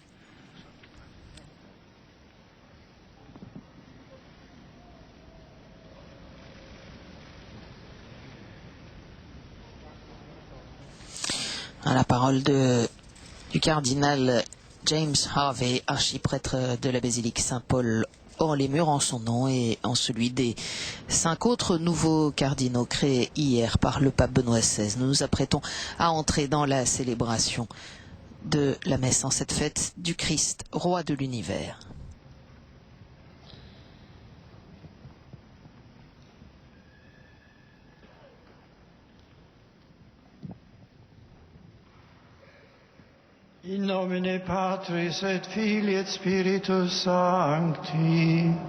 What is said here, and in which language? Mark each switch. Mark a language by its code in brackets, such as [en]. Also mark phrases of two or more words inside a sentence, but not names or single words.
[fr] À la parole du cardinal James Harvey, archiprêtre de la basilique Saint-Paul hors les murs, en son nom et en celui des 5 autres nouveaux cardinaux créés hier par le pape Benoît XVI. Nous nous apprêtons à entrer dans la célébration de la messe en cette fête du Christ, roi de l'univers. [la] In nomine Patris et Filii et Spiritus Sancti.